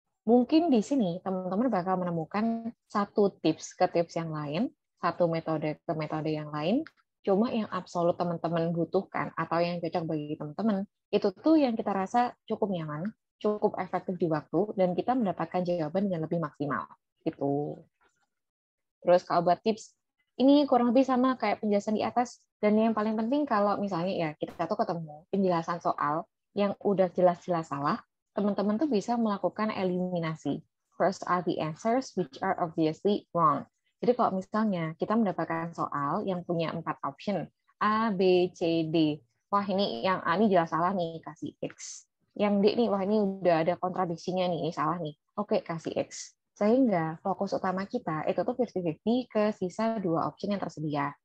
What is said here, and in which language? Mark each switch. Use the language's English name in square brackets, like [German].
[Indonesian] Mungkin di sini teman-teman bakal menemukan satu tips ke tips yang lain, satu metode ke metode yang lain, cuma yang absolut teman-teman butuhkan atau yang cocok bagi teman-teman, itu tuh yang kita rasa cukup nyaman, cukup efektif di waktu, dan kita mendapatkan jawaban dengan lebih maksimal. Gitu. Terus kalau buat tips, ini kurang lebih sama kayak penjelasan di atas. Dan yang paling penting kalau misalnya ya kita tuh ketemu penjelasan soal yang udah jelas-jelas salah, teman-teman tuh bisa melakukan eliminasi. [English] First are the answers which are obviously wrong. [Indonesian] Jadi kalau misalnya kita mendapatkan soal yang punya 4 option, A, B, C, D. Wah ini yang A ini jelas salah nih, kasih X. Yang D nih, wah ini udah ada kontradiksinya nih, ini salah nih. Oke, kasih X. Sehingga fokus utama kita itu tuh 50-50 ke sisa 2 option yang tersedia.